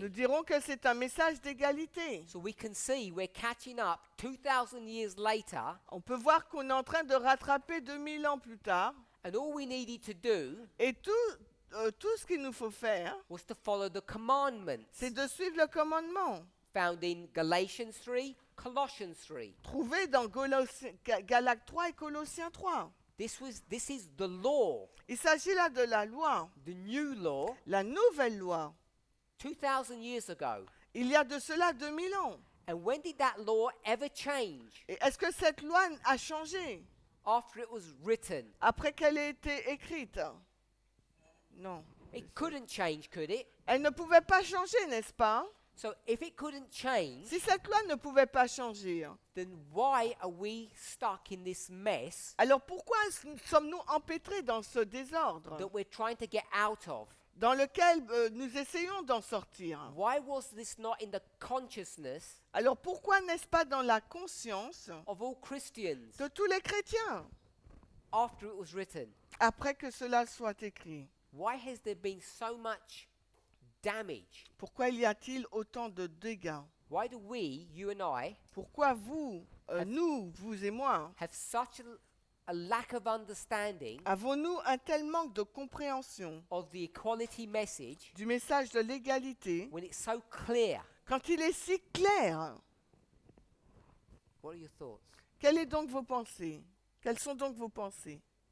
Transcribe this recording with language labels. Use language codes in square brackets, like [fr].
[fr] Nous dirons que c'est un message d'égalité. [en] So we can see we're catching up 2,000 years later, [fr] On peut voir qu'on est en train de rattraper 2000 ans plus tard. [en] and all we needed to do [fr] Et tout ce qu'il nous faut faire, [en] was to follow the commandments [fr] c'est de suivre le commandement. [en] found in Galatians 3, Colossians 3. [fr] Trouvé dans Galates 3 et Colossiens 3. [en] This is the law, [fr] Il s'agit là de la loi, [en] the new law, [fr] la nouvelle loi. [en] 2,000 years ago. [fr] Il y a de cela 2000 ans. [en] And when did that law ever change? [fr] Et est-ce que cette loi a changé [en] After it was written. [fr] après qu'elle ait été écrite? Non. [en] It couldn't change, could it? [fr] Elle ne pouvait pas changer, n'est-ce pas? [en] So if it couldn't change, [fr] Si cette loi ne pouvait pas changer, [en] then why are we stuck in this mess [fr] alors pourquoi sommes-nous empêtrés dans ce désordre [en] that we're trying to get out of? [fr] dans lequel nous essayons d'en sortir? [en] Why was this not in the consciousness [fr] Alors pourquoi n'est-ce pas dans la conscience [en] of all Christians [fr] de tous les chrétiens [en] after it was written? [fr] après que cela soit écrit? [en] Why has there been so much damage? [fr] Pourquoi y a-t-il autant de dégâts? [en] Why do we, you and I, [fr] Pourquoi vous, nous, vous et moi, [en] have such a lack of understanding [fr] avons-nous un tel manque de compréhension [en] of the equality message [fr] du message de l'égalité [en] when it's so clear? [fr] quand il est si clair? [en] What are your thoughts? [fr] Quelles sont donc vos pensées? Quelles sont donc vos pensées?